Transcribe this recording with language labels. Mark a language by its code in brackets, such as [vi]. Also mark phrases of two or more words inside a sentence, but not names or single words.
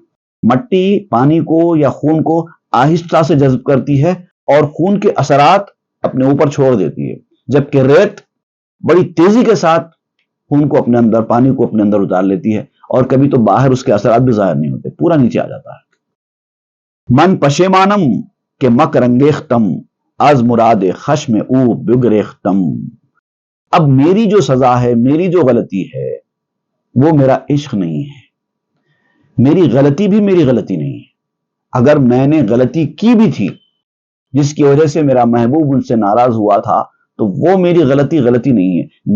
[ur] مٹی پانی کو یا خون کو آہستہ سے جذب کرتی ہے اور خون کے اثرات اپنے اوپر چھوڑ دیتی ہے، جبکہ ریت بڑی تیزی کے ساتھ خون کو اپنے اندر، پانی کو اپنے اندر اتار لیتی ہے، اور کبھی تو باہر اس کے اثرات بھی ظاہر نہیں ہوتے، پورا نیچے آ جاتا ہے۔ [fa] من پشیمانم کہ مک رنگیختم، از مراد خشم او بگریختم۔ [ur] اب میری جو سزا ہے، میری جو غلطی ہے، وہ میرا عشق نہیں ہے، میری غلطی بھی میری غلطی نہیں ہے۔ اگر میں نے غلطی کی بھی تھی جس کی وجہ سے میرا محبوب ان سے ناراض ہوا تھا، تو وہ میری غلطی نہیں ہے۔